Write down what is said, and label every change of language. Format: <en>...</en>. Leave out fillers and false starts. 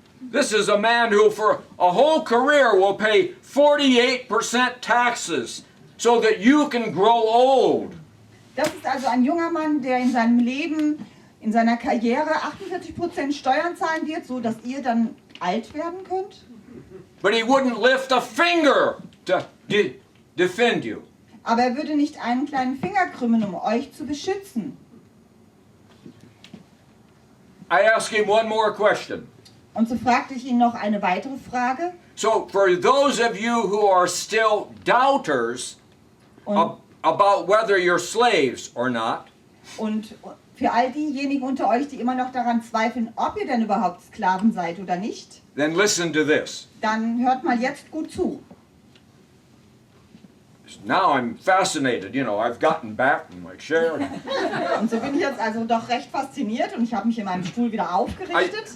<en>This is a man who for a whole career will pay 48% taxes so that you can grow old.</en> <de>Das ist also ein junger Mann, der in seinem Leben, in seiner Karriere 48% Steuern zahlen wird, so dass ihr dann alt werden könnt.</de> <en>But he wouldn't lift a finger to defend you.</en> <de>Aber er würde nicht einen kleinen Finger krümmen, um euch zu beschützen.</de> <en>I ask him one more question.</en> <de>Und so fragte ich ihn noch eine weitere Frage.</de> <en>So for those of you who are still doubters about whether you're slaves or not,</en> <de>Und für all diejenigen unter euch, die immer noch daran zweifeln, ob ihr denn überhaupt Sklaven seid oder nicht,</de> <en>then listen to this.</en> <de>dann hört mal jetzt gut zu.</de> <en>Now I'm fascinated, you know, I've gotten back in my chair.</en> <de>Und so bin ich jetzt also doch recht fasziniert und ich habe mich in meinem Stuhl wieder aufgerichtet.</de>